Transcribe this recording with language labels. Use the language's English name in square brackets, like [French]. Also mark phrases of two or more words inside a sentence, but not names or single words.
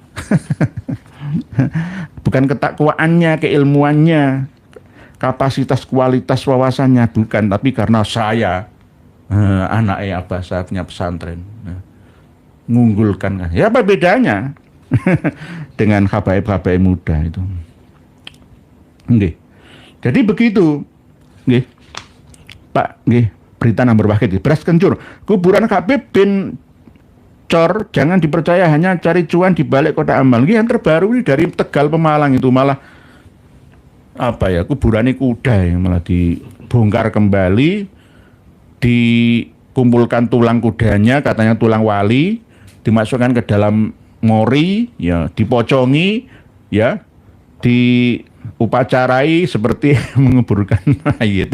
[Indonesian] Bukan ketakwaannya, keilmuannya, kapasitas, kualitas wawasannya, bukan. Tapi karena saya anaknya apa, saya punya pesantren, mengunggulkan. Ya apa bedanya dengan habaib-habaib muda itu? Nggih. Jadi begitu, nggih, Pak, nggih. Berita nomor wakil, beras kencur, kuburan Habib bin Cor jangan dipercaya hanya cari cuan di balik kotak amal. Ini yang terbaru ini dari Tegal Pemalang itu, malah kuburan kuda yang malah dibongkar kembali, dikumpulkan tulang kudanya, katanya tulang wali, dimasukkan ke dalam mori, ya, dipocongi, ya, diupacarai seperti menguburkan mayit.